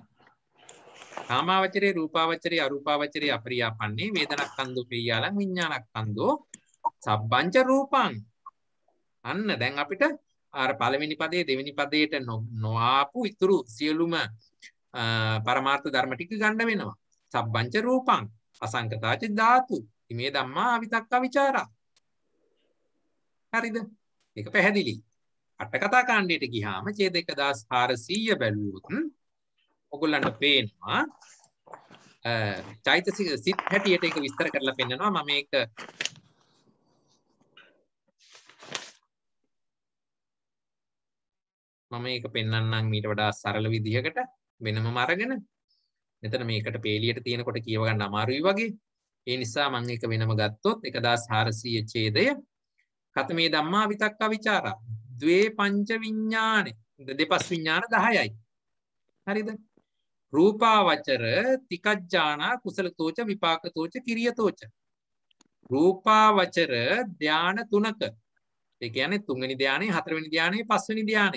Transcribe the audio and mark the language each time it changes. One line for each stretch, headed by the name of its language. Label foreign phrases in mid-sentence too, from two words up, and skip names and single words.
Pali: කාමාවචරේ රූපාවචරේ අරූපාවචරේ අපරියාපන්නේ වේදනක්ඛන්தோ පියාලං විඥානක්ඛන්தோ සබ්බංච රූපං.
Sinhala: අන්න දැන් අපිට අර පළවෙනි පදයේ දෙවෙනි පදයට නොආපු ඉතුරු සියලුම පරමාර්ථ ධර්ම ටික ගන්න වෙනවා.
Pali: සබ්බංච රූපං අසංකතාච ධාතු ඉමේ ධම්මා අවිතක්ක විචාරා.
Sinhala: හරිද? මේක පැහැදිලි. අට කතා කාණ්ඩයට ගියාම ඡේද 1400 බැලුවොත් ඔයගොල්ලන්ට පේනවා චෛතසික සිත් හැටියට ඒක විස්තර කරලා පෙන්නනවා. මම මේක පෙන්වන්නම් ඊට වඩා සරල විදිහකට වෙනමම අරගෙන. මෙතන මේකට පේලියට තියෙනකොට කියව ගන්න අමාරුයි වගේ. ඒ නිසා මම ඒක වෙනම ගත්තොත් 1400 ඡේදය
Pali: කතමේ ධම්මා විතක්ක විචාරා ද්වේ පංච විඥානේ
Sinhala: දෙපස් විඥාන 10යි. හරිද?
Pali: රූපාවචර තිකජ්ජානා කුසලතෝච විපාකතෝච කිරියතෝච.
Sinhala: රූපාවචර ධාන තුනක. ඒ කියන්නේ තුන්වෙනි ධානයේ, හතරවෙනි ධානයේ, පස්වෙනි ධානයේ.